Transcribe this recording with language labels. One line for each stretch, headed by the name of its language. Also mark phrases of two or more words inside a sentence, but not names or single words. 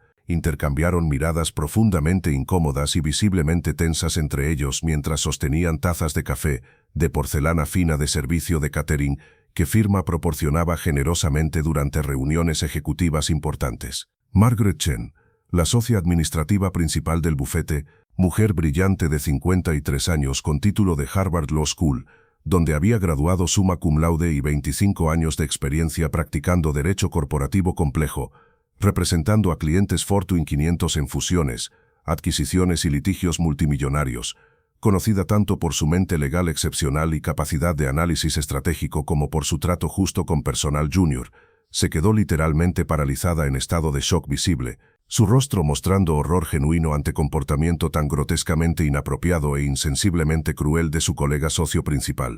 Spanish: Intercambiaron miradas profundamente incómodas y visiblemente tensas entre ellos mientras sostenían tazas de café, de porcelana fina de servicio de catering, que firma proporcionaba generosamente durante reuniones ejecutivas importantes. Margaret Chen, la socia administrativa principal del bufete, mujer brillante de 53 años con título de Harvard Law School, donde había graduado
Latin: summa cum laude
Spanish: y 25 años de experiencia practicando derecho corporativo complejo, representando a clientes Fortune 500 en fusiones, adquisiciones y litigios multimillonarios, conocida tanto por su mente legal excepcional y capacidad de análisis estratégico como por su trato justo con personal junior, se quedó literalmente paralizada en estado de shock visible, su rostro mostrando horror genuino ante comportamiento tan grotescamente inapropiado e insensiblemente cruel de su colega socio principal.